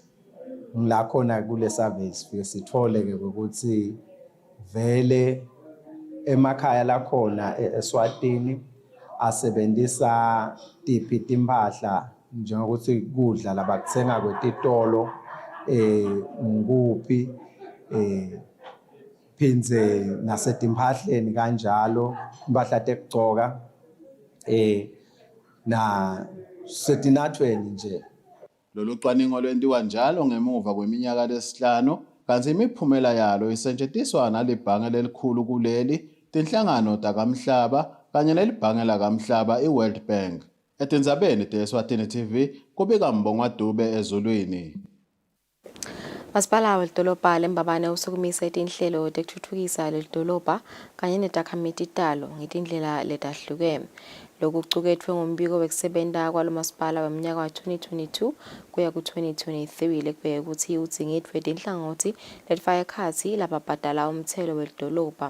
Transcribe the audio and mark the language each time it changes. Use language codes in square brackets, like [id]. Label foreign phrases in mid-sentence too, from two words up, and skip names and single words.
[ss] Ngilakhona kule survey sifike sithole-ke ukuthi vele emakhaya lakhona eSwatini asebenzisa tiphi timpahla njengokuthi kudla labakuthenga kwetitolo nguphi phindze nasetimpahleni kanjalo impahla tekugcoka na setinathweni nje. Lolu cwaningo lwentiwa njalo ngemuva kweminyaka lesihlanu kanti imiphumela yalo isetshenziswa nalibhange lelikhulu kuleli tinhlangano takamhlaba kanye nelibhange lakamhlaba i-World Bank. Etindzabeni te-Eswatini TV kubika Mbongwa Dube ezulwini. Masipala welidolobha leMbabane usukumisa itinhlelo tekutfutfukisa lelidolobha kanye netakhamiti talo ngetindlela letahlukene. Lokhu kucuketfwe ngumbiko wekusebenta kwalo masipala wemnyaka wa 2022 kuya ku-2023 lekubheke ukuthi udzingidvwe tinhlangothi letifaka ekhatsi lababhadala umthelo welidolobha.